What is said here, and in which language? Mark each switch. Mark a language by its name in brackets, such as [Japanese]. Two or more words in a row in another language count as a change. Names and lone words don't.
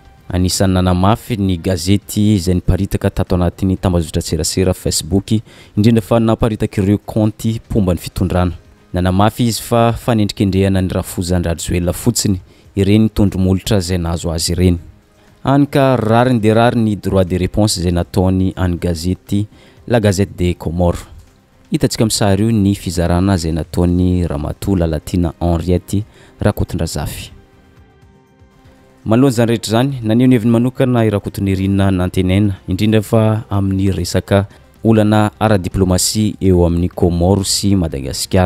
[Malagasy] Anisan'ny nanamafy ny gazety izay niparitaka tato anatin'ny tambazotra serasera Facebook indrindra fa naparitaka ireo compte pomba ny fitondrana. Nanamafy izy fa fanendrikendrehana ny Rafozandrajoelina fotsiny ireny tondromolotra izay nahazo azy ireny. Hany ka rariny de rary ny [French] droit de réponse [Malagasy] izay nataony any gazety La Gazette des Comores. Hitantsika amin'ny sary io ny fizarana izay nataony Ramatoa Lalatina Henriette Rakotondrazafy. Manoloana zany rehetra zany, naneho ny heviny manokana i Rakotondrinina nantenaina indrindra fa amin'ny resaka olana ara-diplomasia eo amin'ny Comores sy Madagascar.